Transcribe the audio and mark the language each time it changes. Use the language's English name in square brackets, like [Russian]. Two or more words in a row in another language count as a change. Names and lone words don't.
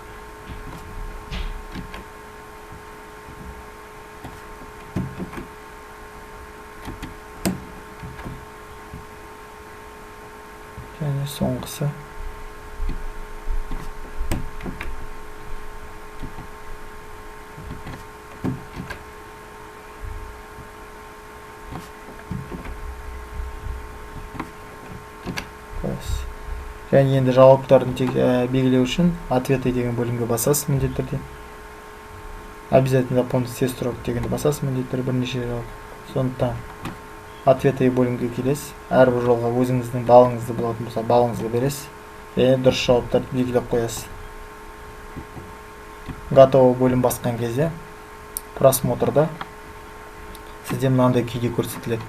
[Kazakh] Және соңғысы және енді жауаптарын белгілеу үшін ответы деген бөлімге басасыз міндетті түрде. [Russian] Обязательно запомнить все строки [Kazakh] дегенді басасыз міндетті түрде бірнеше жауап. Сондықтан ответы бөлімге келесіз. Әрбір жолға өзіңіздің балыңызды болатын болса, балыңызды бересіз. Және дұрыс жауаптарды белгілеп қоясыз. Готово бөлім басқан кезде просмотрда сізде мынандай күйде көрсетіледі.